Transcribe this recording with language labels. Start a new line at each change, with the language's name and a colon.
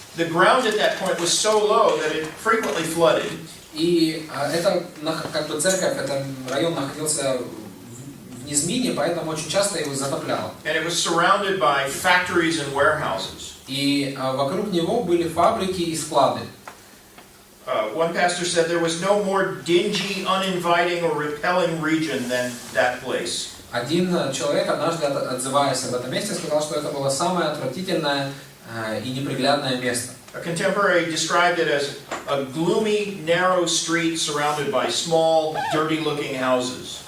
English: The ground at that point was so low that it frequently flooded.
Russian: И это как бы церковь, этот район находился в низмине, поэтому очень часто его затопляло.
English: And it was surrounded by factories and warehouses.
Russian: И вокруг него были фабрики и склады.
English: One pastor said there was no more dingy, uninviting, or repelling region than that place.
Russian: Один человек, однажды отзываясь об этом месте, сказал, что это было самое отвратительное и неприглядное место.
English: A contemporary described it as a gloomy, narrow street surrounded by small, dirty-looking houses.